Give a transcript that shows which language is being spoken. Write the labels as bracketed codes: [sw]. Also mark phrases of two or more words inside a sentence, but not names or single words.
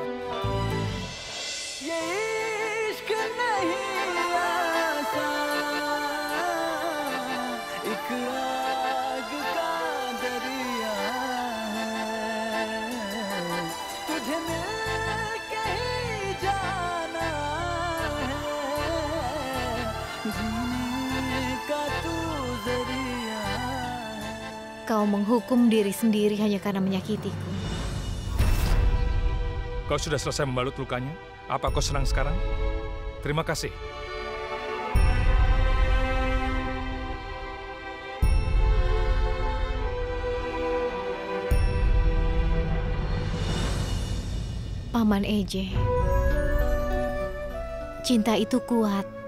[hi] ये इश्क नहीं आसान, एक आग का दरिया है, तुझे मिल के ही जाना है, जीने का तू जरिया है। [id] Kau menghukum diri sendiri hanya karena menyakitiku. Kau sudah selesai membalut lukanya? Apa kau senang sekarang? Terima kasih. Paman Eje, cinta itu kuat.